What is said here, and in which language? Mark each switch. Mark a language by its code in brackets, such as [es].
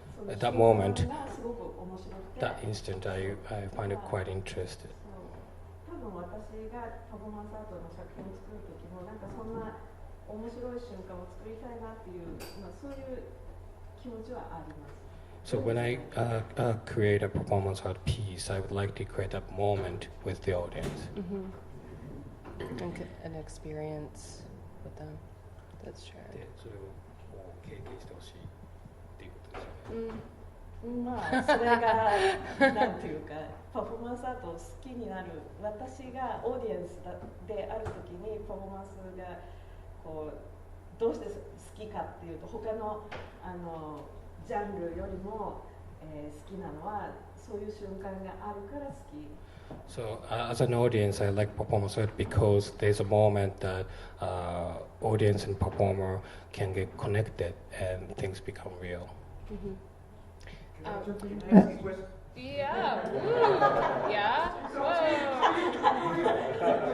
[en] At that moment, that instant, I find it quite interested. [ja] 多分私がパフォーマンスアートの作品を作るときもなんかそんな面白い瞬間を作りたいなっていう、そういう気持ちはあります。 [en] So when I create a performance art piece, I would like to create a moment with the audience. An experience with them. That's true. [ja] で、それを経験してほしいっていうことですよね。まあそれがなんていうかパフォーマンスアートを好きになる、私がオーディエンスであるときにパフォーマンスがこうどうして好きかっていうと、他のジャンルよりも、好きなのはそういう瞬間があるから好き。 [en] So as an audience, I like performance art because there's a moment that audience and performer can get connected and things become real. Yeah. Yeah. Whoa.